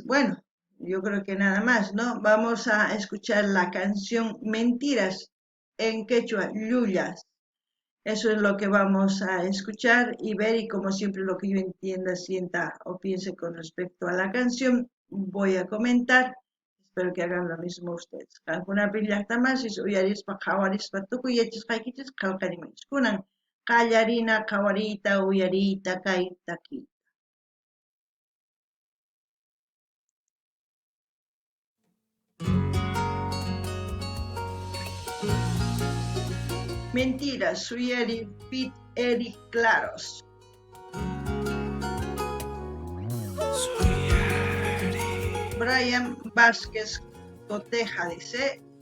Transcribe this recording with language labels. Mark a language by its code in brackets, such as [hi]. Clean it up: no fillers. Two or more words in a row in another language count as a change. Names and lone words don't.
[es] Bueno, yo creo que nada más, ¿no? Vamos a escuchar la canción Mentiras en quechua, Llullas. Eso es lo que vamos a escuchar y ver, y como siempre lo que yo entienda, sienta o piense con respecto a la canción, voy a comentar. Espero que hagan lo mismo ustedes. [qu] Kankuna pillaqtamasis uyarispa qhawarispa tukuy yachasqaykichis qillqarimunchis. Kunan qallarina qhawariyta uyariyta kay takiy. [es] Mentiras, Suyari Fit Eric Claros. Brian Vázquez Coteja dice.